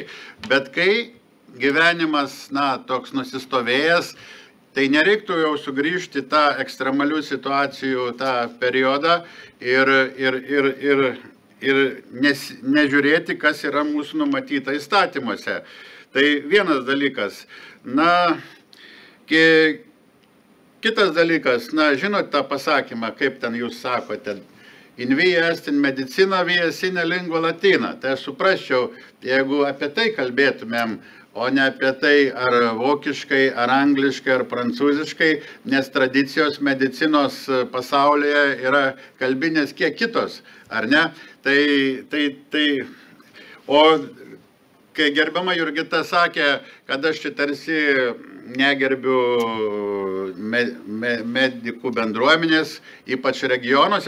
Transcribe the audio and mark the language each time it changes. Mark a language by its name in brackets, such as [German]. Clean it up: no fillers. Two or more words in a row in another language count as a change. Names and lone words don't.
[Lithuanian] Bet kai gyvenimas, toks nusistovėjęs, tai nereiktų jau sugrįžti tą ekstremalių situacijų tą periodą ir nežiūrėti, kas yra mūsų numatyta įstatymuose. Tai vienas dalykas. Kitas dalykas, žinot tą pasakymą, kaip ten jūs sakote, [Latin] in via est in medicina, via sine lingua latina. [Lithuanian] Tai aš suprasčiau, jeigu apie tai kalbėtumėm, o ne apie tai ar vokiškai, ar angliškai, ar prancūziškai, nes tradicijos medicinos pasaulyje yra kalbinės kiek kitos, ar ne? O kai gerbiama Jurgita sakė, kad aš čia tarsi negerbiu medikų bendruomenės, ypač regionuose,